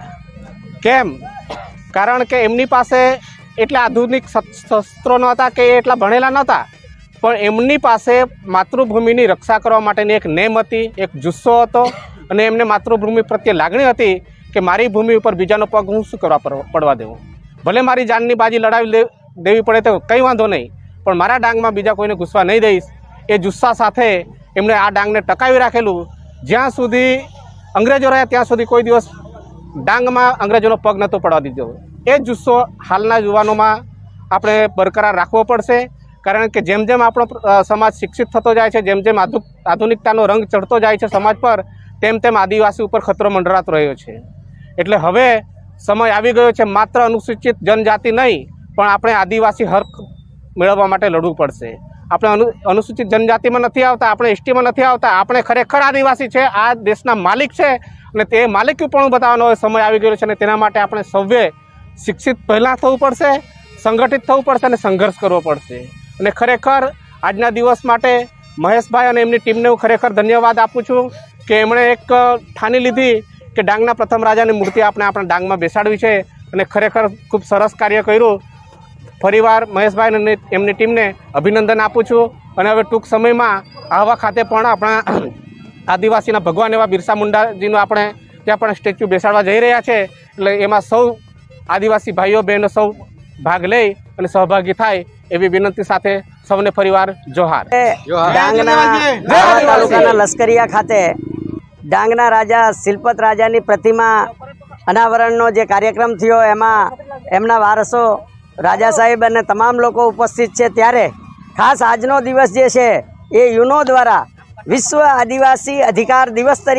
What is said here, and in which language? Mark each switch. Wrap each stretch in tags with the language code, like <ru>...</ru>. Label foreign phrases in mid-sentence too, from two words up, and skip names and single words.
<gu>કેમ? કારણ કે એમની પાસે એટલા આધુનિક શસ્ત્રો નહોતા કે એટલા ભણેલા નહોતા પણ એમની પાસે માતૃભૂમિની રક્ષા કરવા માટેની એક નેમ હતી એક જુસ્સો હતો અને એમને માતૃભૂમિ પ્રત્યે લાગણી હતી કે મારી ભૂમિ ઉપર બીજાનો પગ હું શું કરવા પડવા દેવું ભલે મારી જાનની બાજી લડાવી દેવી પડે તો કંઈ વાંધો નહીં પણ મારા ડાંગ માં બીજા કોઈને ઘૂસવા નહીં દઈશ એ જુસ્સા સાથે એમણે આ ડાંગ ને ટકાવી રાખેલું। જ્યાં સુધી અંગ્રેજો રહ્યા ત્યાં સુધી કોઈ દિવસ ડાંગ માં અંગ્રેજોનો પગ નતો પડવા દીધો। એ જુસ્સો હાલના યુવાનોમાં આપણે બરકરાર રાખવો પડશે કારણ કે જેમ જેમ આપણો સમાજ શિક્ષિત થતો જાય છે જેમ જેમ આધુનિકતાનો રંગ ચઢતો જાય છે સમાજ પર તેમ તેમ આદિવાસી ઉપર ખતરો મંડરાતો રહ્યો છે। એટલે હવે સમય આવી ગયો છે માત્ર અનુસૂચિત જનજાતિ નહીં પણ આપણે આદિવાસી હક મેળવવા માટે લડવું પડશે। આપણે અનુસૂચિત જનજાતિ માં નહીં આવતા આપણે એસટી માં નહીં આવતા આપણે ખરેખર આદિવાસી છે આ દેશના માલિક છે અને તે માલિકીપણું બતાવવાનો સમય આવી ગયો છે અને તેના માટે આપણે સૌએ શિક્ષિત પહેલા થવું પડશે સંગઠિત થવું પડશે અને સંઘર્ષ કરવો પડશે। અને ખરેખર આજના દિવસ માટે મહેશભાઈ અને એમની ટીમને હું ખરેખર ધન્યવાદ આપું છું કે એમણે એક ઠાની લીધી કે ડાંગના પ્રથમ રાજાની મૂર્તિ આપણે આપણા ડાંગમાં બેસાડવી છે અને ખરેખર ખૂબ સરસ કાર્ય કર્યું। ફરીવાર મહેશભાઈ અને એમની ટીમને અભિનંદન આપું છું અને હવે ટૂંક સમયમાં આવા ખાતે પણ આપણા આદિવાસીના ભગવાન એવા બિરસા મુંડાજીનો આપણે ત્યાં પણ સ્ટેચ્યૂ બેસાડવા જઈ રહ્યા છે એટલે એમાં સૌ આદિવાસી ભાઈઓ બહેનો સૌ ભાગ લઈ અને સહભાગી થાય એવી વિનંતી સાથે સૌને ફરીવાર જોહાર। ડાંગના તાલુકાના લશ્કરિયા ખાતે ડાંગના રાજા શિલ્પત રાજાની પ્રતિમા અનાવરણનો જે કાર્યક્રમ થયો એમાં એમના વારસો રાજા સાહેબ અને તમામ લોકો ઉપસ્થિત છે ત્યારે ખાસ આજનો દિવસ જે છે એ યુનો દ્વારા વિશ્વ આદિવાસી અધિકાર દિવસ તરીકે જે</gu>